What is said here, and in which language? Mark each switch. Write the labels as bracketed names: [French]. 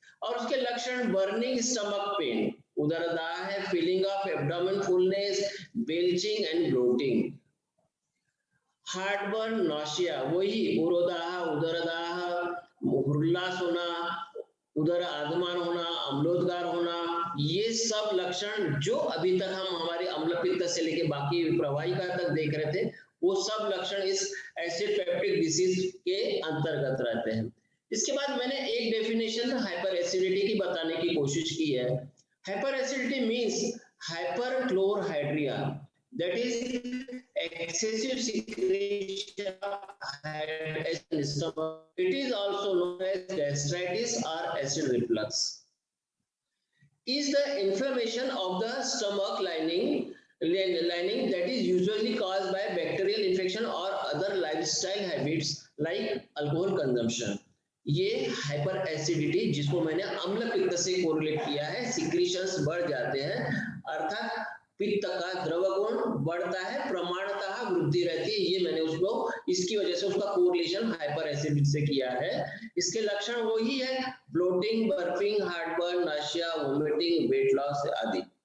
[Hindi] और उसके लक्षण [English] burning stomach pain, [Hindi] उदरदाह है, [English] feeling of abdomen fullness, belching and bloating, [Hindi] heartburn, nausea, वही उरोदाह, उदरदाह, हुरलास होना, उदर आगमन होना, अम्लोदगार होना, ये सब लक्षण जो अभी तक हम हमारे अम्ल पित्त से लेके बाकी प्रवाहिका तक देख रहे थे, वो सब लक्षण इस एसिड पेप्टिक डिसीज के अंतर्गत रहते हैं। इसके बाद मैंने एक डेफिनेशन हाइपर एसिडिटी की बताने की कोशिश की है। [English] Hyper acidity means hyperchlorhydria, that is excessive secretion of acid in stomach. It is also known as gastritis or acid reflux. Is the inflammation of the stomach lining that is usually caused by bacterial infection or other lifestyle habits like alcohol consumption. [Hindi] ये hyper acidity जिसको मैंने अम्ल पित्त से correlate किया है, secretions बढ़ जाते हैं, अर्थात पित्त का द्रव गुण बढ़ता है, प्रमाणतः वृद्धि रहती है, ये मैंने उसको इसकी वजह से उसका कोरिलेशन हाइपर एसिडिटी से किया है। इसके लक्षण वही है, bloating, burping, heartburn, नाशिया, vomiting, weight loss आदि।